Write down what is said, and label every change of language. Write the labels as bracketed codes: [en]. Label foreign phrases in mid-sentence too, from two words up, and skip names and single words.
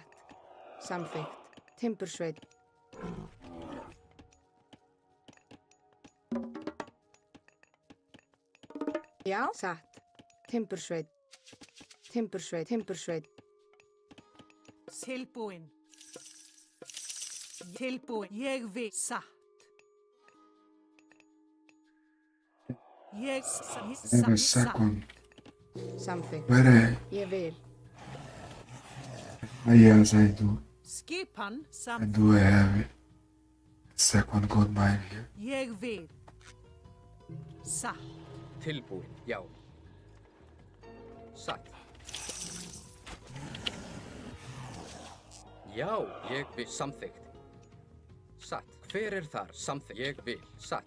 [is] Samþykkt. Timbursveit. Já. Satt. Timbursveit. Timbursveit. Tilbúinn. Tilbúinn. Ég vil. Satt. Ég [en] And a second. [is] Samþykkt. Where Ég vil. [en] yes, I do. [is] Skipan I samþykkt. [en] do have it. Second gold mine here. [is] Ég vil. Satt. Tilbúinn. Já. Satt. Já, ég vil. Samþykkt. Satt. Hver er þar? Samþykkt. Ég vil. Satt.